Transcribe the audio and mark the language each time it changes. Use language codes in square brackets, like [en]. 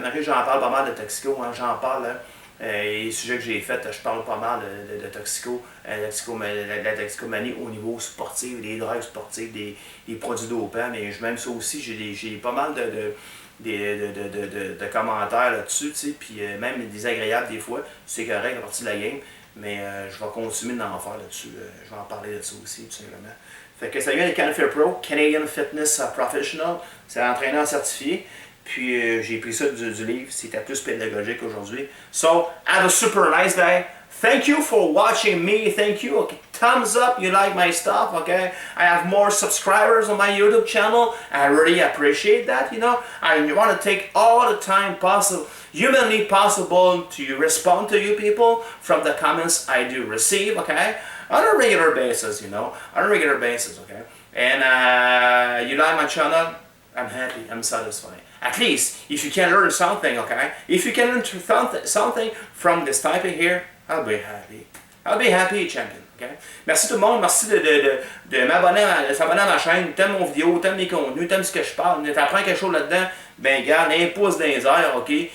[fr] Marie, j'en parle pas mal de toxico, hein, j'en parle. Hein. Les sujets que j'ai faits, je parle pas mal de toxico, la toxicomanie au niveau sportif, des drogues sportives, des produits dopants, mais même ça aussi, j'ai pas mal de commentaires là-dessus, tu sais, puis même désagréables des fois, c'est correct à partir de la game, mais je vais continuer d'en faire là-dessus, je vais en parler de ça aussi, tout simplement. Fait que ça vient de Canfit-pro, Canadian Fitness Professional, c'est un entraîneur certifié. Puis j'ai pris ça du livre, c'était plus pédagogique aujourd'hui. [en] So, have a super nice day. Thank you for watching me. Thank you. Okay. Thumbs up, you like my stuff, okay? I have more subscribers on my YouTube channel. I really appreciate that, you know. I want to take all the time possible, humanly possible, to respond to you people from the comments I do receive, okay? On a regular basis, you know. On a regular basis, okay? And you like my channel? I'm happy, I'm satisfied. At least, if you can learn something, okay? If you can learn something from this typing here, I'll be happy. I'll be happy, champion, okay? [fr] Merci tout le monde, merci de s'abonner à ma chaîne. T'aimes mon vidéo, t'aimes mes contenus, t'aimes ce que je parle, t'apprends quelque chose là-dedans, ben garde, un pouce dans les airs, ok?